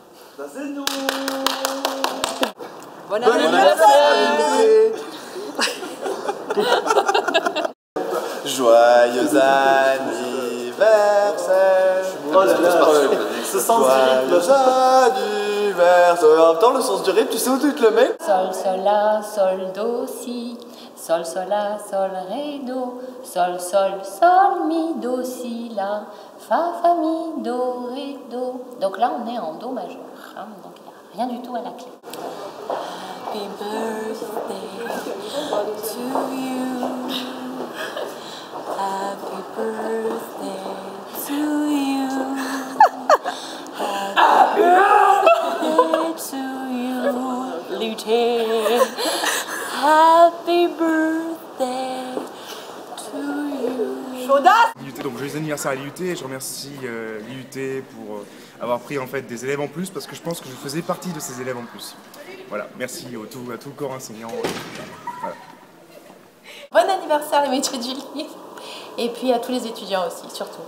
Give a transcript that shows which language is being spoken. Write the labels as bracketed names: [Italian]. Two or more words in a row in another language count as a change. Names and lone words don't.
[French] Bon anniversaire! Joyeux anniversaire! Oh là là, ce sens du rythme. Joyeux anniversaire! En même temps, le sens du rythme, tu sais où tu te le mets? Sol, sol, la, sol, do, si. Sol, sol, la, sol, ré, do. Sol, sol, sol, mi, do, si, la. Fa, fa, mi, do, ré, do. Donc là, on est en do majeur. Hein, donc il n'y a rien du tout à la clé. [English] Happy birthday to you. Happy birthday to you. Happy birthday to you, Lieutenant. Happy birthday to you. [French] Chaudasse! Donc joyeux anniversaire à l'IUT et je remercie l'IUT pour avoir pris en fait des élèves en plus parce que je pense que je faisais partie de ces élèves en plus. Voilà, merci à tout le corps enseignant. Voilà. Bon anniversaire les métiers du livre et puis à tous les étudiants aussi, surtout.